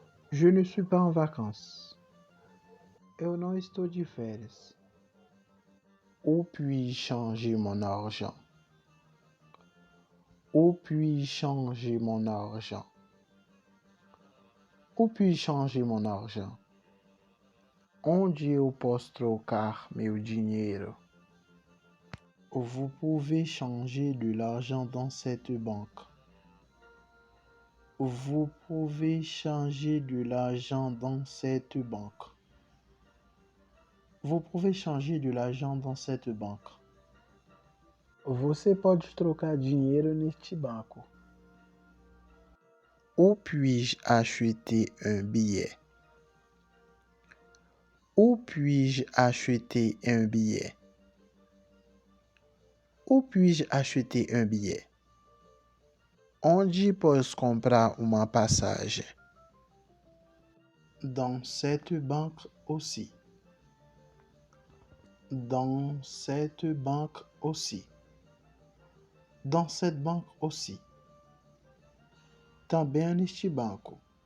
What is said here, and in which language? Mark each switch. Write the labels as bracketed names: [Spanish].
[French] Je ne suis pas en vacances. [Portuguese] Eu não estou de férias. [French] Où puis-je changer mon argent? Où puis-je changer mon argent? Où puis-je changer mon argent? [Portuguese] Onde eu posso trocar meu dinheiro? [French] Vous pouvez changer de l'argent dans cette banque. Vous pouvez changer de l'argent dans cette banque. Vous pouvez changer de l'argent dans cette banque. [Portuguese] Você pode trocar dinheiro neste banco. [French] Où puis-je acheter un billet? Où puis-je acheter un billet? Où puis-je acheter un billet? [Portuguese] Onde posso comprar uma passagem? [French] Dans cette banque aussi. Dans cette banque aussi. Dans cette banque aussi. [Portuguese] Também neste banco.